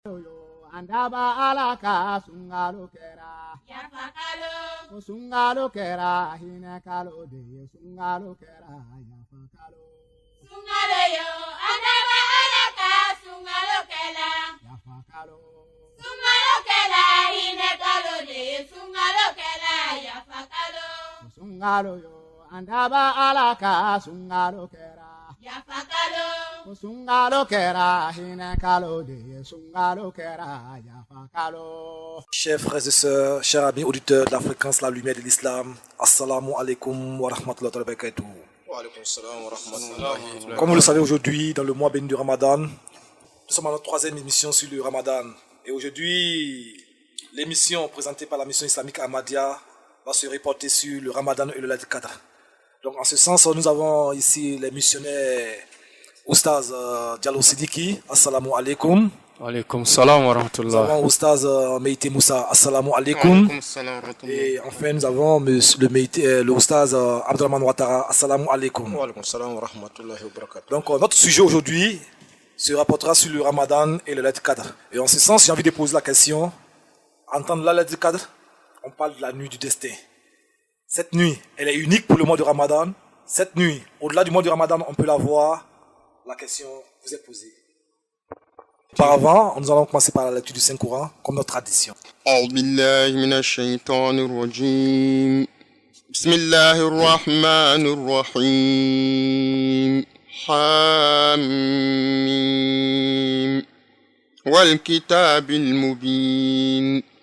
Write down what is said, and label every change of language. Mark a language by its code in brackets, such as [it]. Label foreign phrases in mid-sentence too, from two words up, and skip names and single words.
[bm] Andaba alaka sungalo kera yafakalo sungalo kera hina kalo de sungalo kera yafakalo sungalo yo andaba alaka sungalo kera yafakalo sungalo kera hina kalo de sungalo kera yafakalo sungalo yo andaba alaka sungalo kera yafakalo sungalo kera hina kalo de sungalo kera yafakalo. [fr] Chers frères et sœurs, chers amis auditeurs de la fréquence La Lumière de l'Islam, [ar] السلام عليكم ورحمة الله وبركاته. [fr] Comme vous le savez, aujourd'hui, dans le mois béni du Ramadan, nous sommes à notre troisième émission sur le Ramadan. Et aujourd'hui, l'émission présentée par la mission islamique Ahmadiyya va se reporter sur le Ramadan et le Laylatul Qadr. Donc en ce sens, nous avons ici les missionnaires Oustaz Diallo Sidiki, [ar] السلام عليكم. عليكم السلام ورحمة الله. [fr] Nous avons Oustaz Meïté Moussa, [ar] assalamu alaikum. [fr] Et enfin, nous avons le Oustaz Abdelrahman Ouattara, [ar] assalamu alaikum. [fr] Donc notre sujet aujourd'hui se rapportera sur le Ramadan et le Laylatul Qadr. Et en ce sens, j'ai envie de poser la question, en tant que le Laylatul Qadr, on parle de la nuit du destin. Cette nuit, elle est unique pour le mois de Ramadan. Cette nuit, au-delà du mois de Ramadan, on peut la voir. La question vous est posée. Auparavant, nous allons commencer par la lecture du Saint-Coran, comme notre tradition. [ar] بسم الله الرحمن الرحيم. حم والكتاب المبين.